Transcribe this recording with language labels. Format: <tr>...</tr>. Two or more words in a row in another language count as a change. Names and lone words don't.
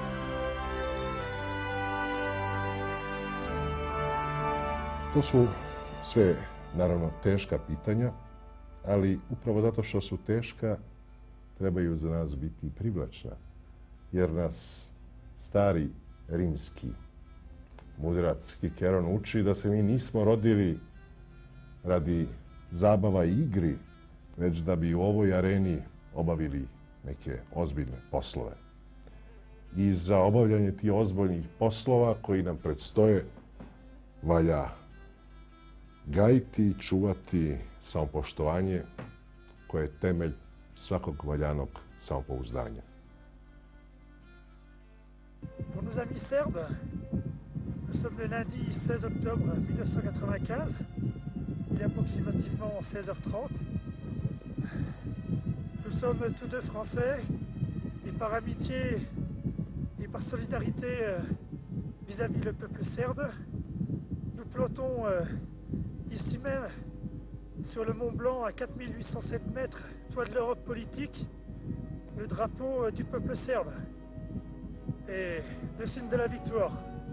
<hr>To su Sve, naravno, teška pitanja, ali upravo zato što su teška, trebaju za nas biti privlačna, jer nas stari rimski mudrac Kikeron uči da se mi nismo rodili radi zabava i igri, već da bi u ovoj areni obavili neke ozbiljne poslove. I za obavljanje tih ozbiljnih poslova koji nam predstoje valja gajiti i čuvati samopoštovanje koje je temelj svakog valjanog samopouzdanja.</hr> <fr>Pour nos amis serbes, nous sommes le lundi 16 octobre 1995, il est approximativement 16h30. Nous sommes tous deux français et par amitié et par solidarité vis-à-vis le peuple serbe, nous plantons ici même, sur le Mont Blanc à 4807 mètres, toit de l'Europe politique, le drapeau du peuple serbe et le signe de la victoire.</fr>